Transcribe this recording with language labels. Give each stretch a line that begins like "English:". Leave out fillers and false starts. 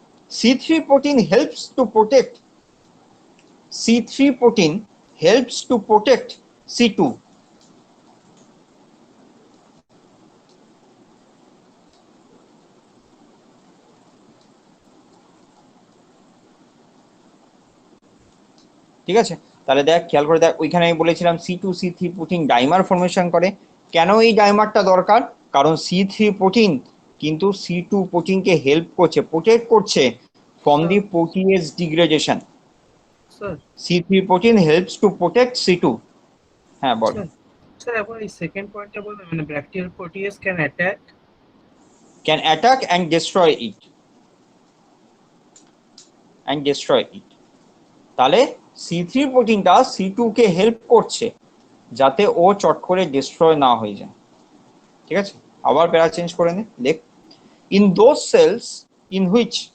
English: C3 protein helps to protect, C3 protein helps to protect C2,
Bangla: ঠিক আছে। তাহলে দেখ, খেয়াল করে দেখ, ওইখানে আমি বলেছিলাম C2 C3 protein dimer formation করে। কেন এই ডাইমারটা দরকার, কারণ C3 প্রোটিন কিন্তু C2 প্রোটিনকে হেল্প করছে, প্রোটেক্ট করছে
English: From the protease degradation.
Bangla: Sir
English: C3 protein helps to protect C2।
Bangla: হ্যাঁ বল। স্যার এখন এই সেকেন্ড পয়েন্টটা বলবেন, মানে bacterial protease
English: Can attack and destroy it, and destroy it.
Bangla: তাহলে C3 প্রোটিনটা C2 কে হেল্প করছে যাতে ও চট করে ডিস্ট্রয় না হয়ে যায়। ঠিক আছে, আবার প্যারা চেঞ্জ করে নে, দেখ,
English: in those cells in which,